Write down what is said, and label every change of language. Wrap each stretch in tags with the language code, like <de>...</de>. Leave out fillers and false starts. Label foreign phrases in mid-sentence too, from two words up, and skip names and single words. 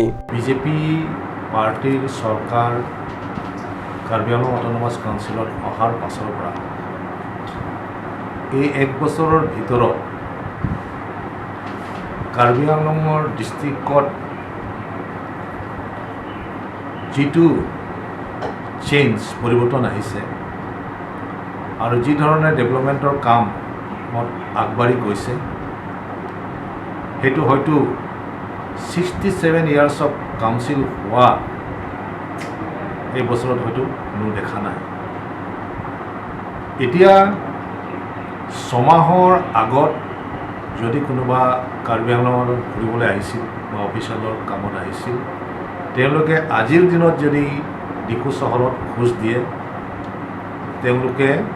<as>BJP পাৰ্টিৰ চৰকাৰ Karbi Anglong Autonomous Council অহাৰ পাছৰ পৰা এই এক বছৰৰ ভিতৰত কাৰ্বি আংলঙৰ ডিষ্ট্ৰিক্টত যিটো চেঞ্জ পৰিৱৰ্তন আহিছে আৰু যি ধৰণৰ ডেভেলপমেণ্টৰ কাম আগবাঢ়ি গৈছে হেতু হয়তো</as> <en>67 years of council</en> <as>howa এই বছৰত হয়তো কোনো দেখা নাই এতিয়া সমাহৰ আগত যদি কোনোবা কাৰ্বি আংলঙৰ ঘূৰিবলৈ আহিছিল বা অফিচাৰৰ কামত আহিছিল তেওঁলোকে আজিৰ দিনত যদি ডিফু চহৰত খোজ দিয়ে তেওঁলোকে</as>